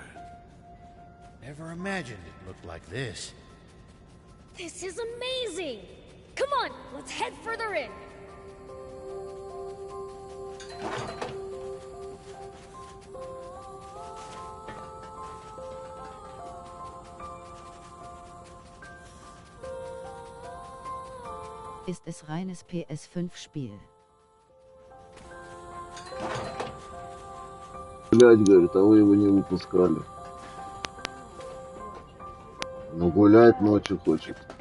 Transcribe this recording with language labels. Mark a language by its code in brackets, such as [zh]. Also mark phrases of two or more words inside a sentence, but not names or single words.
[en] Never imagined it looked like this. This is amazing! Come on, let's head further in. [de] Ist es reines PS5-Spiel? [ru] Блядь, говорит, а вы его не выпускали. Ну гулять ночью хочет.